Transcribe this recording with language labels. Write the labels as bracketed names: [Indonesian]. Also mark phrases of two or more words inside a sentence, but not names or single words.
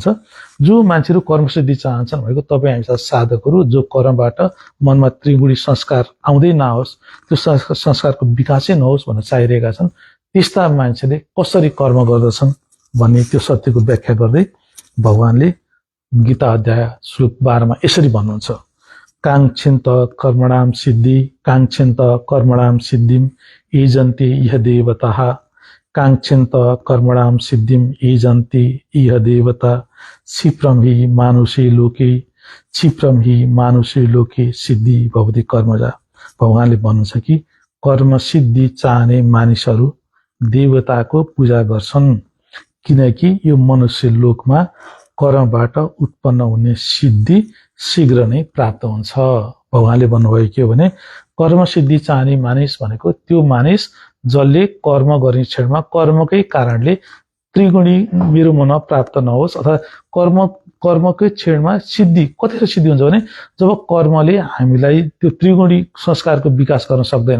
[Nepali] जो मान्छेहरू कर्म सिद्धि चाहन्छन् भनेको तपाईँ हामी साधकहरू जो कर्मबाट मनमा त्रिगुणी संस्कार आउँदै नहोस्, त्यो संस्कारको विकासै नहोस् भनेर चाहिरहेका छन्। त्यस्ता मान्छेले कसरी कर्म गर्दछन् भन्ने त्यो सत्यको व्याख्या गर्दै भगवानले गीता अध्याय श्लोक 12 मा यसरी भन्नुहुन्छ [Sanskrit] काङ्क्षन्त कर्मणाम सिद्धिम ईजन्ति इह देवताः काङ्क्षन्त कर्मणाम सिद्धिम ईजन्ति इह देवता क्षिप्रम हि मानुषे लोके सिद्धि भवति कर्मजा। [Nepali] भगवानले भन्नुहुन्छ कि कर्म सिद्धि चाहने मानिसहरू देवताको पूजा गर्छन् किनकि यो मनुष्य लोकमा कर्मबाट उत्पन्न हुने सिद्धि शीघ्र नै प्राप्त हुन्छ। भगवानले भन्नुभयो के हो भने कर्म सिद्धि चाहने मानिस भनेको त्यो मानिस जसले कर्म गर्ने क्षणमा कर्मकै कारणले त्रिगुणी मेरो मनमा प्राप्त नहोस् अथवा कर्मकै क्षणमा सिद्धि कतिखेर सिद्धि हुन्छ भने जब कर्मले हामीलाई त्यो त्रिगुणी संस्कारको विकास गर्न सक्दैन।